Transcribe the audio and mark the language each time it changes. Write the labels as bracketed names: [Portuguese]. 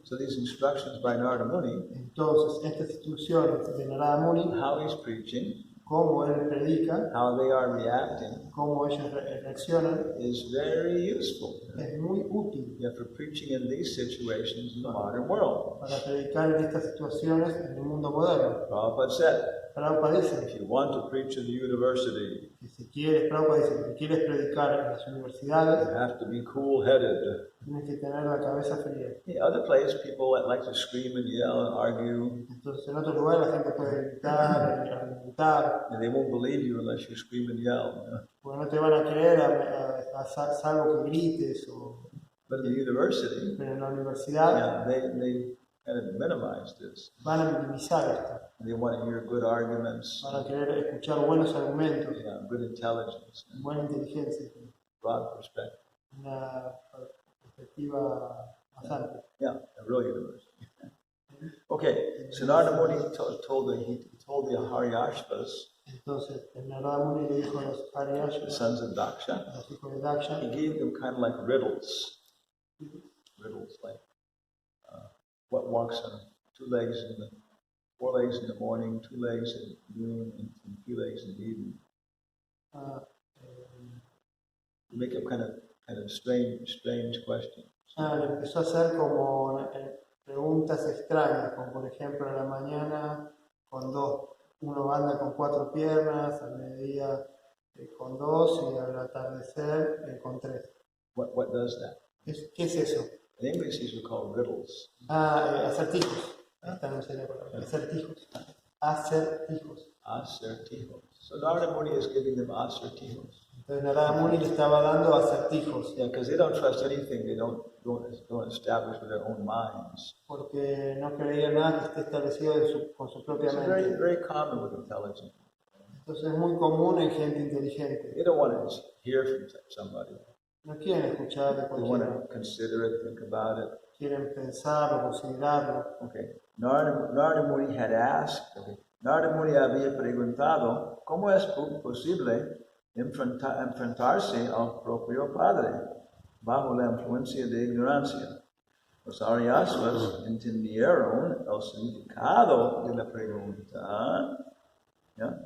[English] So these instructions by Narada Muni, [Spanish] Entonces, estas instrucciones de Narada Muni, [English] how he's preaching, [Spanish] cómo él predica, [English] how they are reacting, [Spanish] cómo ellos reaccionan, [English] is very useful. [Spanish] es muy útil [English] Yeah, for preaching in these situations in the modern world. [Spanish] para predicar en estas situaciones en el mundo moderno. [English] Prabhupada said, [Spanish] Prabhupada dice [English] if you want to preach in the university, [Spanish] que si quieres, Prabhupada dice que si quieres predicar en las universidades, [English] you have to be cool-headed. [Spanish] tienes que tener la cabeza fría. [English] In other places, people like to scream and yell and argue, [Spanish] Entonces, en otro lugar la gente puede gritar, argumentar, [English] and they won't believe you unless you scream and yell. [Spanish] porque no te van a creer salvo que grites. [English] But in the university, [Spanish] Pero en la universidad [English] yeah, they kind of minimize this. [Spanish] van a minimizar esto. [English] They want to hear good arguments, [Spanish] Van a querer escuchar buenos argumentos, [English] yeah, good intelligence, [Spanish] buena inteligencia, [English] broad perspective. [Spanish] una perspectiva más amplia. [English] Yeah, a real university. Okay, so Narada Muni told the Haryashvas, [Spanish] Entonces, el Narada Muni le dijo a los [English] the Haryashvas, sons of Daksha, [Spanish] a los hijos de Daksha, [English] he gave them kind of like riddles. Riddles like what walks on 4 legs in the morning, 2 legs at noon, and 2 legs in the evening. You make up kind of strange questions. [Spanish] Le empezó a hacer como preguntas extrañas, como por ejemplo a la mañana con uno anda con 4 piernas, al mediodía con 2 y al atardecer con 3. [English] What does that? [Spanish] ¿Qué es eso? [English] In English, these are called riddles. [Spanish] Acertijos. Esta no sería la palabra. Acertijos. Acertijos. [English] Acertijos. So Narada Muni is giving them [Spanish] acertijos. Entonces Narada Muni le estaba dando acertijos. [English] Yeah, because they don't trust anything they don't establish with their own minds. [Spanish] Porque no creía nada que esté establecido con su propia [English] It's [Spanish] mente. [English] very common with intelligent. [Spanish] Entonces es muy común en gente inteligente. [English] They don't want to hear from somebody. [Spanish] No quieren escuchar de [English] They want [Spanish] cualquiera. [English] to consider it, think about it. [Spanish] Quieren pensarlo, considerarlo. [English] Okay. Narada Muni had asked, [Spanish] Narada Muni había preguntado, ¿cómo es posible enfrentarse al propio padre bajo la influencia de ignorancia? Los Aryasvas entendieron el significado de la pregunta. ¿Ya?